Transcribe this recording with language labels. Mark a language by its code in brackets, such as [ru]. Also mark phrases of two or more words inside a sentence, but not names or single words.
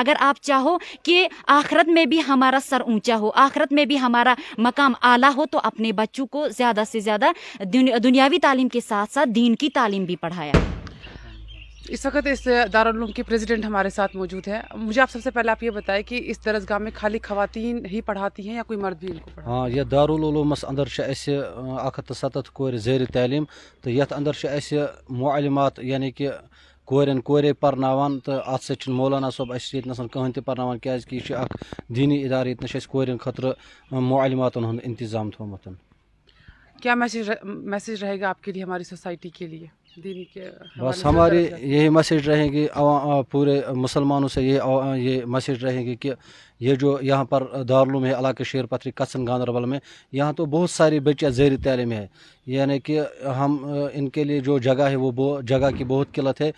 [ur] اگر آپ چاہو کہ آخرت میں بھی ہمارا سر اونچا ہو، آخرت میں بھی ہمارا مقام اعلیٰ ہو، تو اپنے بچوں کو زیادہ سے زیادہ دنیاوی تعلیم کے ساتھ ساتھ دین کی تعلیم بھی پڑھایا۔ اس وقت اس دارالعلوم کی پریزیڈنٹ ہمارے ساتھ موجود ہے۔ مجھے آپ سب سے پہلے آپ یہ بتائیں کہ اس درسگاہ میں خالی خواتین ہی پڑھاتی ہیں یا کوئی مرد بھی ان کو پڑھاتا ہے؟ [ks] ہاں، یہ دارالعلومس اندر چھِ اَسہِ 170 کورِ زیر تعلیٖم تہٕ یَتھ اندر چھِ اَسہِ معلمات یعنی کہ کورے پرناوان تہٕ اَتھ سۭتۍ چھُنہٕ مولانا صٲب اَسہِ ییٚتہِ نَس کٕہٕنۍ تہِ پرناوان، کیٛازِکہِ یہِ چھُ اکھ دیٖنی اِدارٕ، ییٚتہِ نَس چھُ اَسہِ کورٮ۪ن خٲطرٕ معلماتن ہُنٛد انتظام تھوٚومُت۔ [ur] کیا میسیج رہے گا آپ کے لیے ہماری سوسائٹی کے لیے دینی کے حوالے بس سے؟ ہماری یہی میسیج رہے گی پورے مسلمانوں سے، یہ میسیج رہے گی کہ یہ جو یہاں پر دارالعلوم ہے علاقہ شیر پتھری کسن گاندربل میں، یہاں تو بہت ساری بچیاں زیر تعلیم ہے، یعنی کہ ہم ان کے لیے جو جگہ ہے وہ جگہ کی بہت قلت ہے۔